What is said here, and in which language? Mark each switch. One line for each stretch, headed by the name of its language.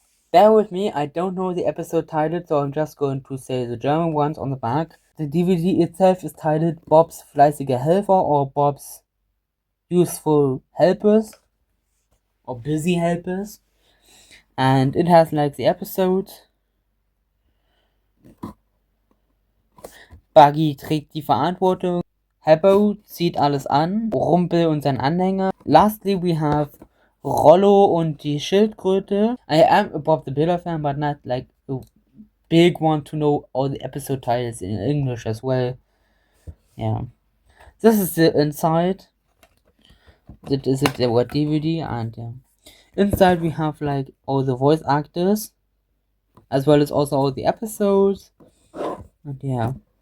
English: Bear with me, I don't know the episode title, so I'm just going to say the German ones on the back. The DVD itself is titled
German: Bob's Fleißiger Helfer
English: or Bob's Useful Helpers or Busy Helpers. And it has like the episodes.
German: Buggy trägt die Verantwortung. Heppo zieht alles an. Rumpel und sein Anhänger.
English: Lastly, we have
German: Rollo und die Schildkröte.
English: I am a Bob the Builder fan, but not like a big one to know all the episode titles in English as well. Yeah. This is the inside. That is it, the DVD, and yeah. Inside we have like all the voice actors, as well as also all the episodes. And yeah.